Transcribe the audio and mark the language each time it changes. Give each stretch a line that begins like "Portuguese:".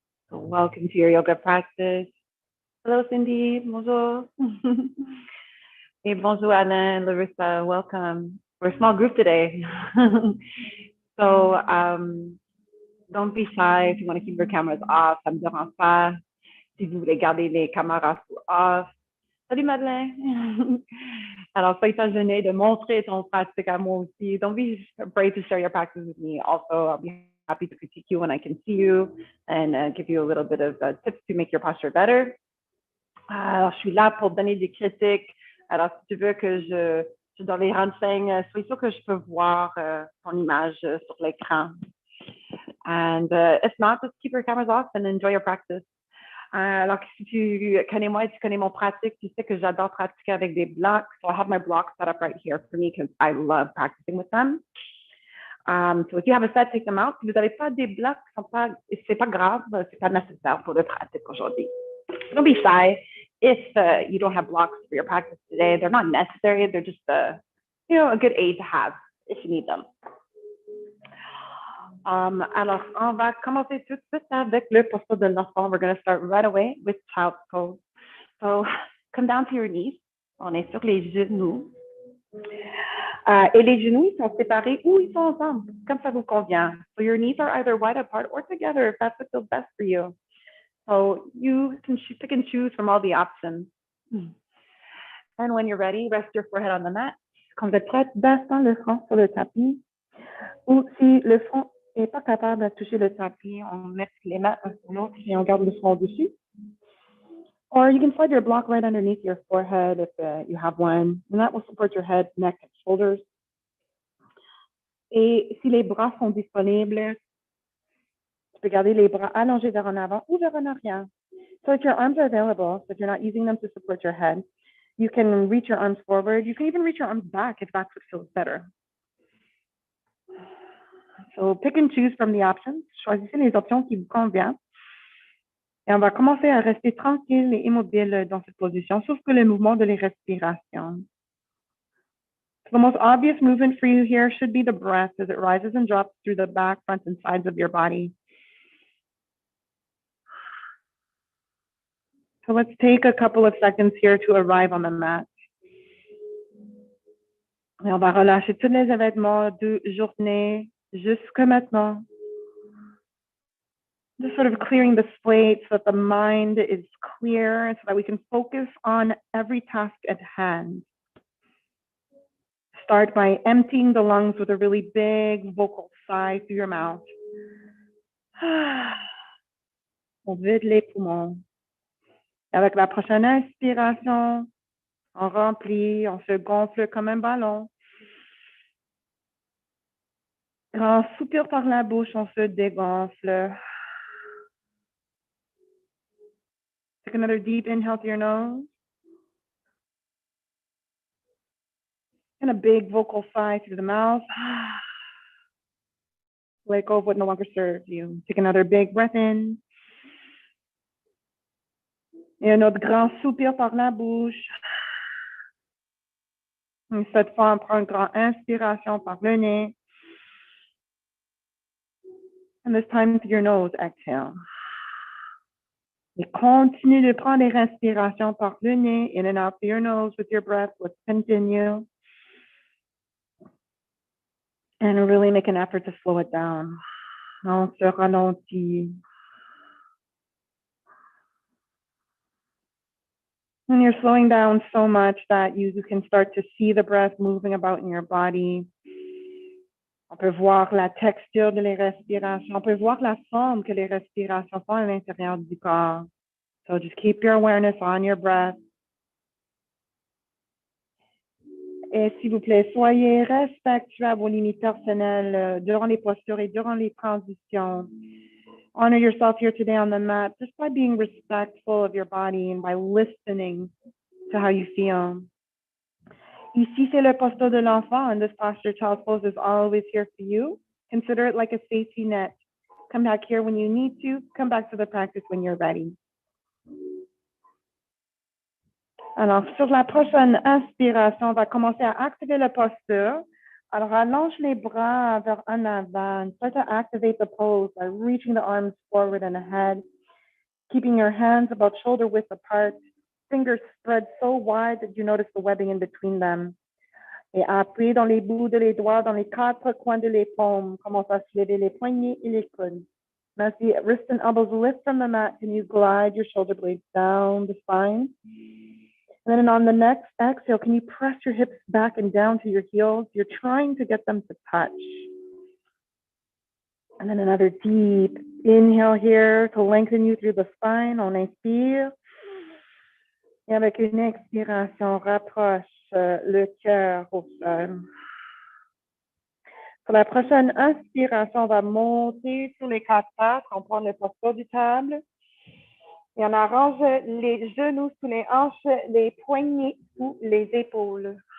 English: So welcome to your yoga practice. Hello, Cindy. Bonjour. Hey, bonjour, Alain, Larissa. Welcome. We're a small group today. So don't be shy if you want to keep your cameras off.
French: Ça me dérange pas. Si vous voulez garder les caméras off. Salut, Madeleine. Alors, sois pas gêné de montrer ton pratique à moi aussi.
English: Don't be afraid to share your practice with me. Also, I'll be happy to critique you when I can see you and give you a little bit of tips to make your posture better.
French: Alors, je suis là pour donner des critiques. Alors, si tu veux que je dans les renseignes, sois sûr que je peux voir ton image sur l'écran.
English: And if not, just keep your cameras off and enjoy your practice.
French: Alors, si tu connais moi et tu connais mon pratique, tu sais que j'adore pratiquer avec des blocs.
English: So I have my blocks set up right here for me because I love practicing with them. So if you have a set, take them out.
French: Si vous n'avez pas des blocs, c'est pas grave, c'est pas nécessaire pour le pratique aujourd'hui.
English: Don't be shy if you don't have blocks for your practice today. They're not necessary. They're just a good aid to have if you need them.
French: Alors, on va commencer tout de suite avec le posture de l'enfant.
English: We're going to start right away with child's pose. So, come down to your knees.
French: On est sur les genoux. Et les genoux, ils sont séparés ou ils sont ensemble, comme ça vous convient.
English: So, your knees are either wide apart or together if that's what feels best for you. So, you can pick and choose from all the options. And when you're ready, rest your forehead on the mat.
French: Quand vous êtes prête, descends le front sur le tapis. Ou si le front n'est pas capable de toucher le tapis, on met les mains un sur l'autre et on garde le front dessus.
English: Or you can slide your block right underneath your forehead if you have one, and that will support your head, neck, and shoulders.
French: Et si les bras sont disponibles, tu peux garder les bras allongés vers en avant ou vers en arrière.
English: So if your arms are available, so if you're not using them to support your head, you can reach your arms forward. You can even reach your arms back if that's what feels better. So pick and choose from the options.
French: Choisissez les options qui vous conviennent. Et on va commencer à rester tranquille et immobile dans cette position, sauf que le mouvement de les respirations.
English: So the most obvious movement for you here should be the breath as it rises and drops through the back, front, and sides of your body. So let's take a couple of seconds here to arrive on the mat.
French: Et on va relâcher tous les événements de journée jusque maintenant.
English: Just sort of clearing the slate so that the mind is clear so that we can focus on every task at hand. Start by emptying the lungs with a really big vocal sigh through your mouth.
French: On vide les poumons. Avec la prochaine inspiration, on remplit, on se gonfle comme un ballon. Grand soupir par la bouche, on se dégonfle.
English: Take another deep inhale through your nose. And a big vocal sigh through the mouth. Let go of what no longer serves you. Take another big breath in.
French: Et un autre grand soupir par la bouche. Et cette fois, on prend une grande inspiration par le nez.
English: And this time through your nose, exhale.
French: Et continue de prendre des respirations par le nez,
English: in and out through your nose with your breath. Let's continue. And really make an effort to slow it down.
French: On se ralentit.
English: And you're slowing down so much that you can start to see the breath moving about in your body.
French: On peut voir la texture de les respirations. On peut voir la forme que les respirations font à l'intérieur du corps.
English: So just keep your awareness on your breath.
French: Et s'il vous plaît, soyez respectueux à vos limites personnelles durant les postures et durant les transitions.
English: Honor yourself here today on the mat just by being respectful of your body and by listening to how you feel.
French: Ici, c'est le posture de l'enfant,
English: and this posture, child's pose, is always here for you. Consider it like a safety net. Come back here when you need to. Come back to the practice when you're ready.
French: Alors, sur la prochaine inspiration, on va commencer à activer la posture. Alors, allonge les bras vers en avant.
English: Try to activate the pose by reaching the arms forward and ahead, keeping your hands about shoulder width apart, fingers spread so wide that you notice the webbing in between them.
French: Et appuyez dans les bouts de les doigts, dans les quatre coins de les paumes. Commence à lever les poignets et les coudes.
English: As the wrists and elbows lift from the mat, can you glide your shoulder blades down the spine? And then on the next exhale, can you press your hips back and down to your heels? You're trying to get them to touch. And then another deep inhale here to lengthen you through the spine.
French: On inspire. Et avec une expiration, rapproche le cœur au sol. Pour la prochaine inspiration, on va monter sur les quatre pattes. On prend le posture du table. Et on arrange les genoux sous les hanches, les poignets sous les épaules.